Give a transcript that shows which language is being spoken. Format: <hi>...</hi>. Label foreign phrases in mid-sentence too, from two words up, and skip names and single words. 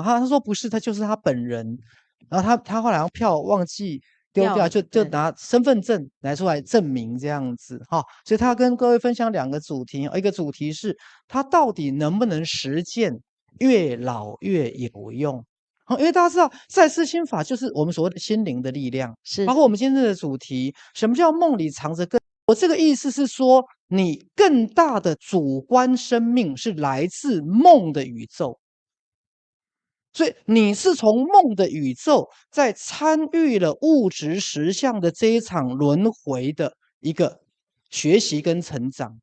<zh>他說不是，他就是他本人。然後他後來票忘記丟掉，就拿身份證來出來證明這樣子哈。所以他跟各位分享2個主題，一個主題是他到底能不能實踐越老越有用。因為大家知道賽斯心法就是我們所謂的心靈的力量，是包括我們今天的主題，什麼叫夢裡藏着更？我這個意思是說，你更大的主觀生命是來自夢的宇宙，所以你是從夢的宇宙在參與了物質實相的這一場輪迴的一個學習跟成長。</zh>